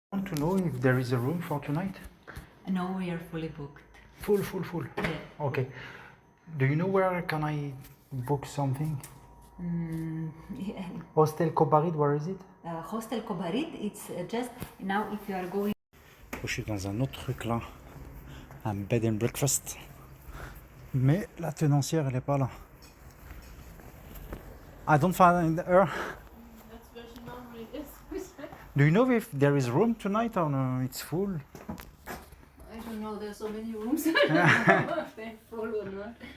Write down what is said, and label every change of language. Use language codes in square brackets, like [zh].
[en] I want to know if there is a room for tonight. No, we are fully booked. Full. Yeah. Okay. Do you know where can I book something? Yeah. Hostel Kobarid, where is it? Hostel Kobarid, it's just now if you are going. [fr] Je suis dans un autre truc là. Un bed and breakfast. Mais la tenancière, elle est pas là. [en] I don't find her. That's where she normally is. Do you know if there is room tonight or no, it's full? I don't know, there's so many rooms. I don't know if they're full or not.